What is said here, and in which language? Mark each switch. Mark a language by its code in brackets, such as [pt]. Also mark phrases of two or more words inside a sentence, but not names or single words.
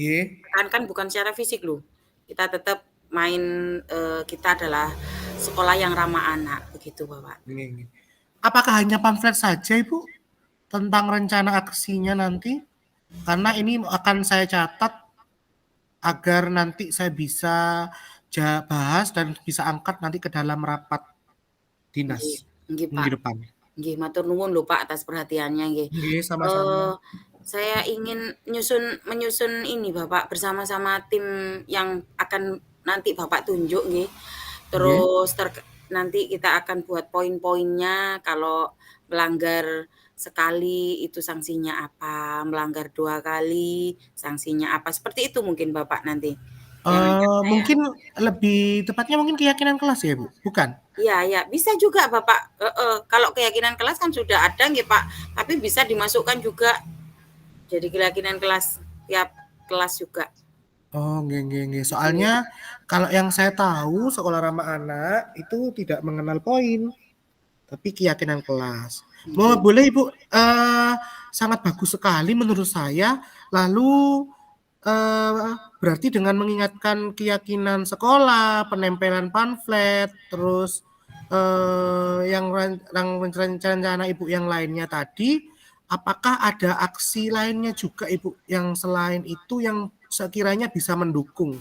[id] Tekankan bukan secara fisik loh. Kita tetap main, kita adalah sekolah yang ramah anak, begitu Bapak. Nggih. Apakah hanya pamflet saja Ibu tentang rencana aksinya nanti? Karena ini akan saya catat agar nanti saya bisa bahas dan bisa angkat nanti ke dalam rapat Nggih, dinas nggih minggu Pak. depan. [jv] Nggih, matur nuwun lho Pak [id] atas perhatiannya [jv] nggih. [id] Nggih, sama-sama. Saya ingin menyusun ini Bapak bersama-sama tim yang akan nanti Bapak tunjuk nggih. Nggih. Terus nanti kita akan buat poin-poinnya kalau melanggar sekali itu sanksinya apa, melanggar 2 kali sanksinya apa, seperti itu mungkin Bapak nanti. Yang akan saya Mungkin lebih tepatnya mungkin keyakinan kelas ya, Bu? Bukan? iya, bisa juga Bapak, kalau keyakinan kelas kan sudah ada nggih Pak, tapi bisa dimasukkan juga jadi keyakinan kelas tiap kelas juga. Oh, nggih. Nggih. Soalnya kalau yang saya tahu sekolah ramah anak itu tidak mengenal poin, tapi keyakinan kelas. Nggih. Boleh Ibu, sangat bagus sekali menurut saya. Lalu berarti dengan mengingatkan keyakinan sekolah, penempelan pamflet, terus yang rencana Ibu yang lainnya tadi, apakah ada aksi lainnya juga Ibu yang selain itu yang sekiranya bisa mendukung?